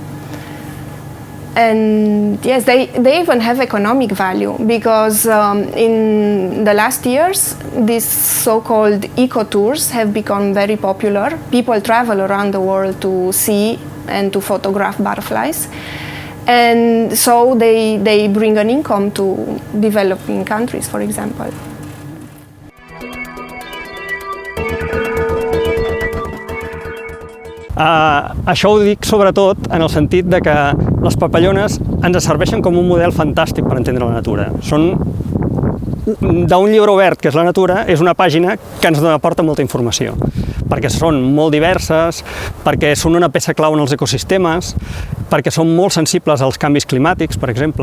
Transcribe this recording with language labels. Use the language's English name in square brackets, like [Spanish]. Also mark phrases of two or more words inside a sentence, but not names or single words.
[English] And yes, they even have economic value because in the last years, these so-called eco-tours have become very popular. People travel around the world to see and to photograph butterflies. And so they bring an income to developing countries, for example. [Catalan] Això ho dic sobretot en el sentit de que les papallones ens serveixen com un model fantàstic per entendre la natura. Són d'un llibre obert, que és la natura, és una pàgina que ens aporta molta informació, perquè són molt diverses, perquè són una peça clau en els ecosistemes, perquè són molt sensibles als canvis climàtics, per exemple.